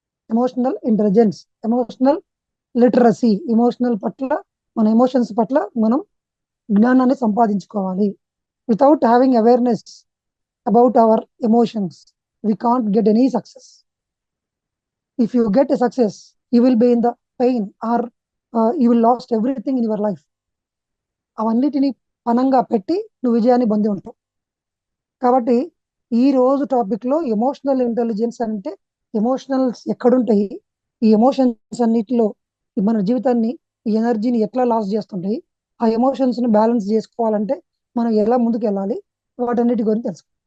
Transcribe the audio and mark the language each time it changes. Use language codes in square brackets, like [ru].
[te] Emotional intelligence, emotional literacy, మన emotions పట్ల మనం జ్ఞానాన్ని సంపాదించుకోవాలి. [en] Without having awareness about our emotions we can't get any success. If you get a success, you will be in the pain or you will lost everything in your life. [te] అవన్నిటిని పనంగా పెట్టి నువ్వు విజయాన్ని పొంది ఉంటావు. కాబట్టి ఈ రోజు టాపిక్లో ఎమోషనల్ ఇంటెలిజెన్స్ అంటే ఎమోషనల్స్ ఎక్కడుంటాయి, ఈ ఎమోషన్స్ అన్నిటిలో మన జీవితాన్ని, ఈ ఎనర్జీని ఎట్లా లాస్ చేస్తుంటాయి, ఆ ఎమోషన్స్ని బ్యాలెన్స్ చేసుకోవాలంటే మనం ఎలా ముందుకు వెళ్ళాలి, వాటన్నిటి గురించి తెలుసు.